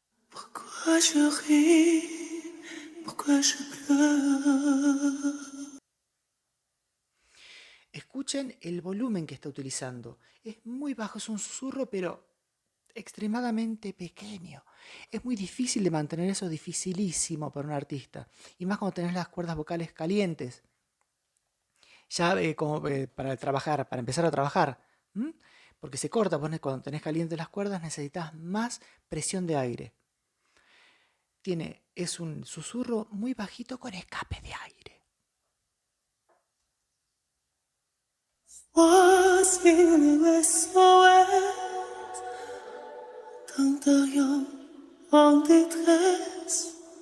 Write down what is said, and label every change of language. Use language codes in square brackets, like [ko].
[fr] Pourquoi je ris, pourquoi je pleure. [es] Escuchen el volumen que está utilizando. Es muy bajo, es un susurro, pero extremadamente pequeño. Es muy difícil de mantener eso, dificilísimo para un artista. Y más cuando tenés las cuerdas vocales calientes. Ya como para trabajar, para empezar a trabajar. Porque se corta, cuando tenés calientes las cuerdas necesitas más presión de aire. Es un susurro muy bajito con escape de aire. [fr] Voici le SOS d'un derrière en détresse.